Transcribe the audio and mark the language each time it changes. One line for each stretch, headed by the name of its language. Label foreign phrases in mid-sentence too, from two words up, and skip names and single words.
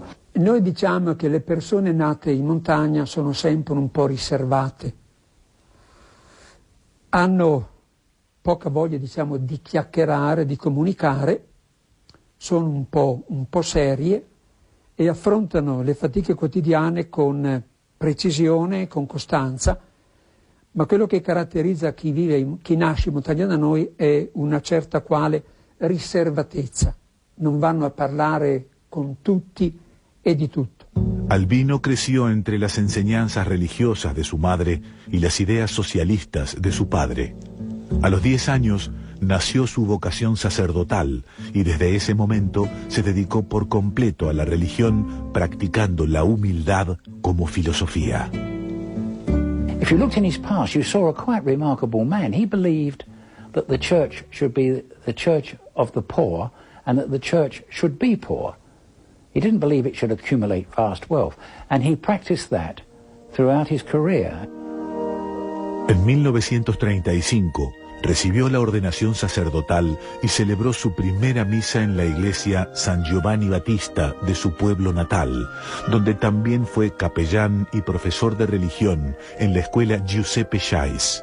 Italian: Noi diciamo che le persone nate in montagna sono sempre un po' riservate, hanno poca voglia, di chiacchierare, di comunicare, sono un po' serie e affrontano le fatiche quotidiane con precisione, con costanza. Ma quello che caratterizza chi nasce in montagna da noi è una certa quale riservatezza. Non vanno a parlare con tutti e di tutto.
Spanish: Albino creció entre las enseñanzas religiosas de su madre y las ideas socialistas de su padre. A los 10 años nació su vocación sacerdotal y desde ese momento se dedicó por completo a la religión, practicando la humildad como filosofía.
English: If you looked in his past, you saw a quite remarkable man. He believed that the church should be the church of the poor and that the church should be poor. He didn't believe it should accumulate vast wealth, and he practiced that throughout his career.
Spanish: En 1935 recibió la ordenación sacerdotal y celebró su primera misa en la iglesia San Giovanni Battista de su pueblo natal, donde también fue capellán y profesor de religión en la escuela Giuseppe Scheiss.